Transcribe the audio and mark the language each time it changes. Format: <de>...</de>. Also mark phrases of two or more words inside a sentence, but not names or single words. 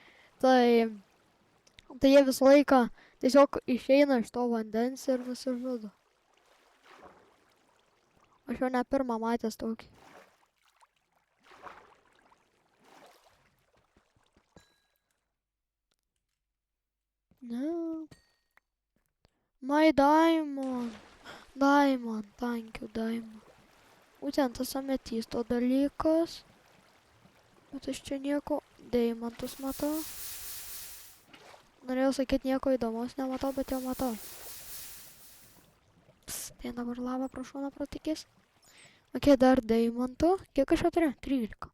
<lt>Tai jie visą laiką tiesiog išeina iš to vandens ir nusižudo. Aš jau ne pirmą matęs tokį. Ne.</lt> <en>My diamond. Diamond, thank you, diamond.</en> <lt>Būtent tas ametysto dalykas. Bet aš čia nieko deimantus matau. Norėjau sakyti, nieko įdomaus nematau, bet jau matau. Tai dabar lava pro šoną pratikės. Ok, dar deimantų. Kiek aš jau turiu? 13.</lt>